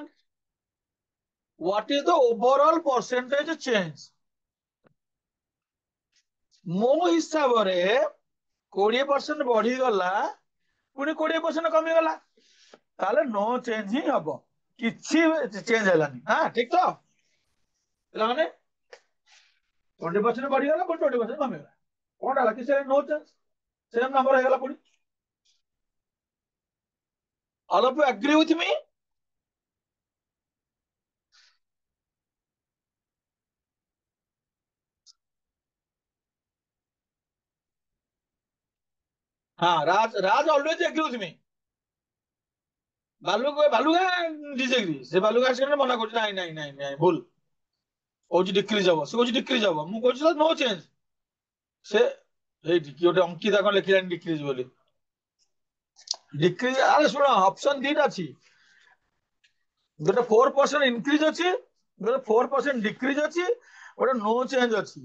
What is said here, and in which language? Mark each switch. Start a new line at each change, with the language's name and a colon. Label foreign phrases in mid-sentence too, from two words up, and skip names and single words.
English: What is the overall percentage change?
Odia: ମୋ ହିସାବରେ 20% ବଢିଗଲା ପୁଣି 20% କମିଗଲା ତାହେଲେ
English: no change
Odia: ହିଁ ହବ କିଛି ଚେଞ୍ଜ ହେଲାନି। ହଁ ଠିକ ତ ପିଲାମାନେ 20% ବଢିଗଲା ପୁଣି 20% କମିଗଲା କଣଟା ହେଲା କିଛି
English: no change same number
Odia: ହେଇଗଲା ପୁଣି।
English: All of you agree with me? हाँ राज always agree with me।
Odia: ବାଲୁଗା disagree ସେ ବାଲୁଗା ଆସିକି ମନା କରୁଛି ନାଇଁ ନାଇଁ ନାଇଁ ନାଇଁ ଭୁଲ କହୁଛି ଡିକ୍ରିଜ ହବ। ସେ କହୁଛି ଡିକ୍ରିଜ ହବ ମୁଁ କହୁଛି
English: no change.
Odia: ସେ ଏଇଠି କି ଗୋଟେ ଅଙ୍କିତା କଣ ଲେଖିଲାନି ଡିକ୍ରିଜ ବୋଲି। ଡିକ୍ରିଜ ଆରେ ଶୁଣ ଅପସନ ଦିଟା ଅଛି ଗୋଟେ 4% ଇନକ୍ରିଜ ଅଛି ଗୋଟେ 4% ଡିକ୍ରିଜ ଅଛି ଗୋଟେ
English: no change
Odia: ଅଛି।